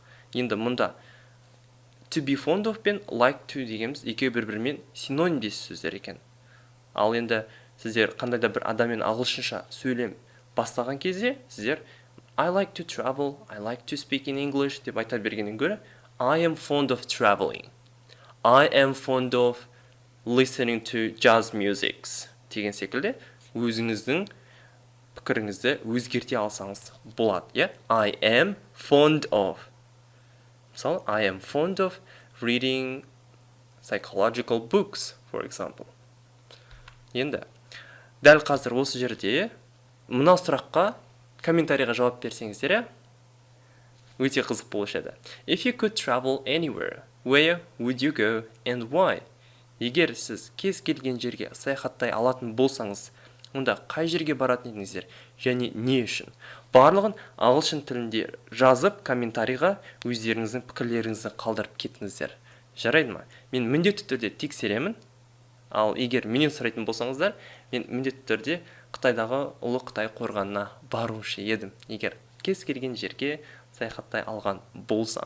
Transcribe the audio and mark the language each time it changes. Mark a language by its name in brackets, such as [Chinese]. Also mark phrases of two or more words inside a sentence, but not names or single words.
[Kazakh] Енді мұнда [English] to be fond of [Kazakh] пен [English] like to [Kazakh] дегеніміз екеуі бір-бірімен синонимдес сөздер екен. Ал енді сіздер қандай да бір адаммен ағылшынша сөйлем бастаған кезде, сіздер [English] I like to travel, I like to speak in English [Kazakh] деп айта бергеннен гөрі [English] I am fond of traveling. I am fond of listening to jazz music [Kazakh] деген секілді өзіңіздің пікіріңізді өзгерте алсаңыз болады. [English] I am fond of. Мысалы, I am fond of reading psychological books, for example. [Kazakh] Енді, дәл қазір осы жерде мына сұраққа комментарийға жауап берсеңіздер, өте қызық болушы еді. [English] If you could travel anywhere, where would you go and why? [Kazakh] Егер сіз кез келген жерге саяхаттай алатын болсаңыз, онда қай жерге баратын едіңіздер және не үшін? Барлығын ағылшын тілінде жазып, комментарийға өздеріңіздің пікірлеріңізді қалдырып кетіңіздер. Жарайды ма? Мен міндетті түрде тексеремін. Ал егер менен сұрайтын болсаңыздар, мен міндетті түрде Қытайдағы ұлы Қытай қорғанына барушы едім, егер кез келген жерге саяхаттай алған болсам.